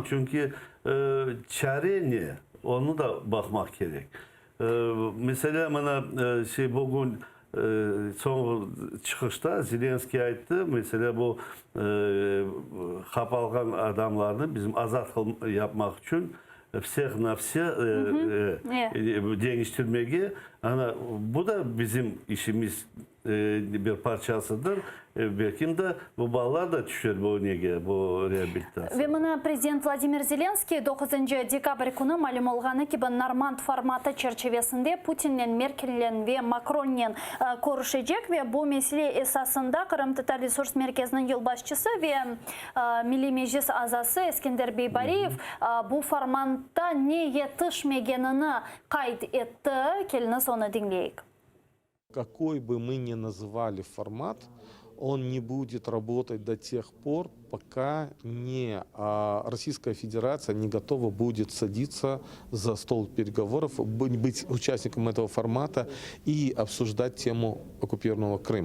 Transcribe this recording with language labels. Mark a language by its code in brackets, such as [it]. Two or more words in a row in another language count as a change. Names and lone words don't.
[crh] Çünkü çare ne? Onu da bakmak gerek. Mesela bana bugün son çıkışta Zelenski ayıttı. Mesela bu kapalgan adamlarını bizim azat yapmak için [ru] всех на все [crh] değiştirmeye. Bu da bizim işimiz bir parçasıdır. Belki de bu bağlar da düşer bu rehabilitasyon. Ve bana Prezident Vladimir Zelenski 9 dekabr günü malum olğanı ki Normand formatı çerçevesinde Putin'le, Merkel'le ve Macron'la görüşecek ve bu mesele esasında Kırım Tatar Resurs Merkezi'nin yılbaşçısı ve Milli Meclis azası Eskender Beybariyev bu formatta ne yetişmegenini kaydetti. Geliniz onu dinleyik. [ru] Какой бы мы ни называли формат, он не будет работать до тех пор, пока Российская Федерация не готова будет садиться за стол переговоров, быть участником этого формата и обсуждать тему оккупированного Крыма.